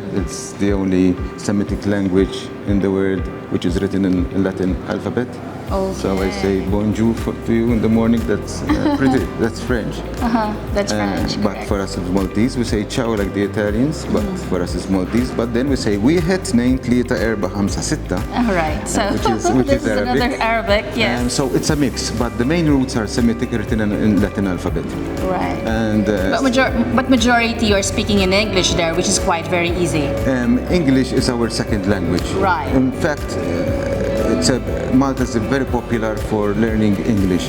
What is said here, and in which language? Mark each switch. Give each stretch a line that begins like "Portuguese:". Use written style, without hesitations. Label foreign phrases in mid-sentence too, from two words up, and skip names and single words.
English: It's the only Semitic language in the world which is written in Latin alphabet. So I say bonjour to you in the morning. That's that's French. That's French. But correct. for us it's Maltese, we say ciao like the Italians, but for us it's Maltese. But then we say
Maltese: wieħed tnejn tlieta erba' ħamsa sitta.
English: All right, so which this is is Arabic. another Arabic, yes. And so it's a mix, but the main roots are Semitic, written in Latin alphabet. Right. And But majority you're speaking in English there, which is quite very easy. English is our second language. Right. In fact, Malta is very popular for learning English.